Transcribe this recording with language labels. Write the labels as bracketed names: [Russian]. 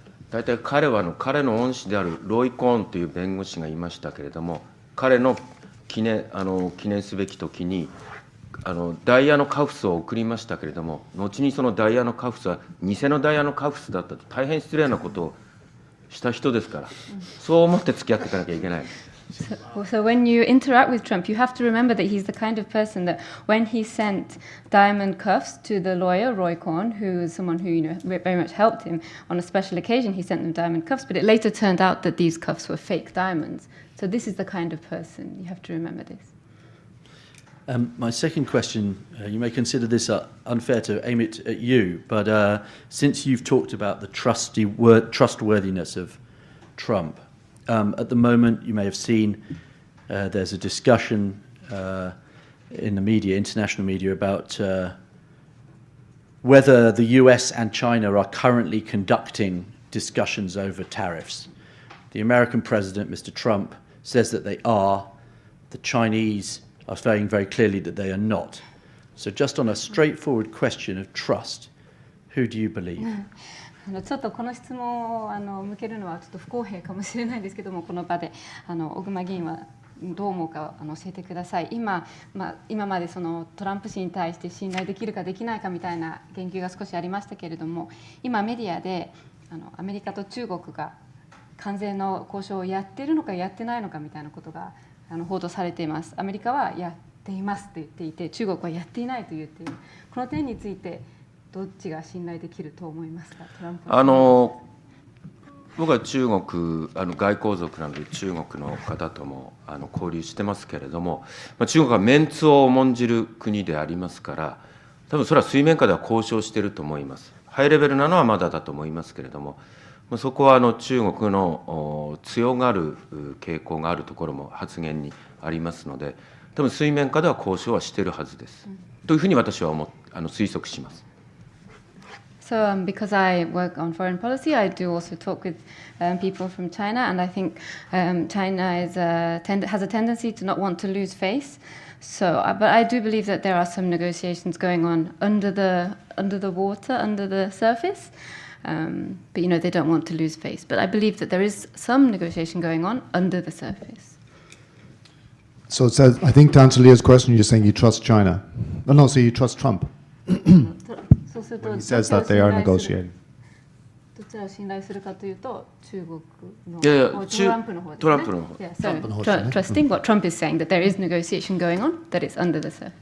[Japanese] 大体彼の恩師であるロイ・コーンという弁護士がいましたけれども、彼の記念すべき時にダイヤのカフスを送りましたけれども、後にそのダイヤのカフスは偽のダイヤのカフスだったと大変失礼なことをした人ですから、そう思って付き合っていかなきゃいけない。 [English] So when you interact with Trump, you have to remember that he's the kind of person that when he sent diamond cuffs to the lawyer, Roy Cohn, who is someone who very much helped him on a special occasion, he sent them diamond cuffs, but it later turned out that these cuffs were fake diamonds. So this is the kind of person, you have to remember this. My second question, you may consider this unfair to aim it at you, but since you've talked about the trustworthiness of Trump, at the moment you may have seen there's a discussion in the media, international media, about whether the US and China are currently conducting discussions over tariffs. The American president, Mr. Trump, says that they are. The Chinese are saying very clearly that they are not. So just on a straightforward question of trust, who do you believe? [Japanese] ちょっとこの質問を向けるのはちょっと不公平かもしれないんですけども、この場で小熊議員はどう思うか教えてください。今までそのトランプ氏に対して信頼できるかできないかみたいな言及が少しありましたけれども、今メディアでアメリカと中国が関税の交渉をやっているのかやってないのかみたいなことが報道されています。アメリカはやっていますと言っていて、中国はやっていないと言っている。この点についてどっちが信頼できると思いますか？トランプ僕は中国外交族なので中国の方とも交流してますけれども、中国はメンツを重んじる国でありますから、多分それは水面下では交渉していると思います。ハイレベルなのはまだだと思いますけれども、そこは中国の強がる傾向があるところも発言にありますので、多分水面下では交渉はしているはずです、というふうに私は推測します。 [English] So because I work on foreign policy, I do also talk with people from China, and I think China has a tendency to not want to lose face. So, but I do believe that there are some negotiations going on under the water, under the surface. But they don't want to lose face. But I believe that there is some negotiation going on under the surface. So it says, I think to answer Leah's question, you're saying you trust China. No, so you trust Trump. When he says that they are negotiating. [Japanese] どちらを信頼するかというと、中国のトランプの方ですね。 [English] Trusting what Trump is saying, that there is negotiation going on, that it's under the surface.